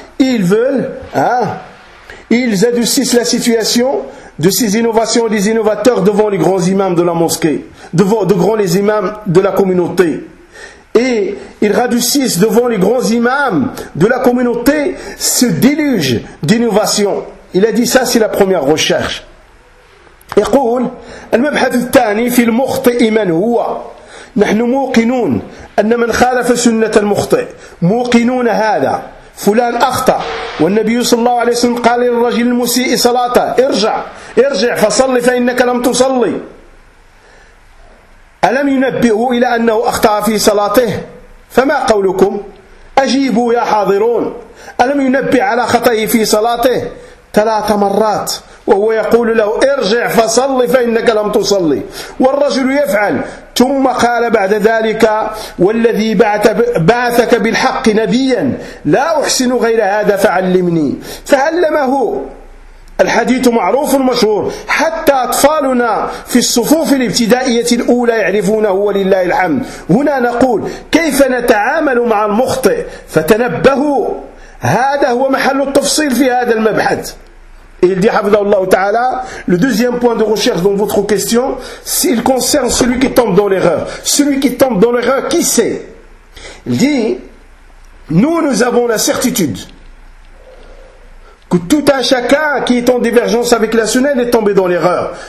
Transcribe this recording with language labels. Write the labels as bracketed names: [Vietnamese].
[French] Ils veulent, ils adoucissent la situation de ces innovations, des innovateurs devant les grands imams de la mosquée, devant de grands les imams de la communauté. Et ils radoucissent devant les grands imams de la communauté ce déluge d'innovation. Il a dit ça, c'est la première recherche. [Arabic] يقول المبحث الثاني في المخطئ من هو. نحن موقنون أن من خالف سنة المخطئ موقنون هذا. فلان أخطأ والنبي صلى الله عليه وسلم قال للرجل المسيء صلاته ارجع ارجع فصلي فإنك لم تصلي. ألم ينبئه إلى أنه أخطأ في صلاته؟ فما قولكم؟ أجيبوا يا حاضرون، ألم ينبئ على خطئه في صلاته؟ ثلاث مرات وهو يقول له ارجع فصلي فإنك لم تصلي، والرجل يفعل. ثم قال بعد ذلك: والذي بعثك بالحق نبيا لا أحسن غير هذا فعلمني. فعلمه. الحديث معروف مشهور، حتى أطفالنا في الصفوف الابتدائية الأولى يعرفونه ولله الحمد. هنا نقول كيف نتعامل مع المخطئ، فتنبهوا، هذا هو محل التفصيل في هذا المبحث. [French] Il dit, Habdallah Ta'ala, le deuxième point de recherche dans votre question, il concerne celui qui tombe dans l'erreur. Celui qui tombe dans l'erreur, qui sait ? Il dit, nous avons la certitude que tout un chacun qui est en divergence avec la sunnah est tombé dans l'erreur.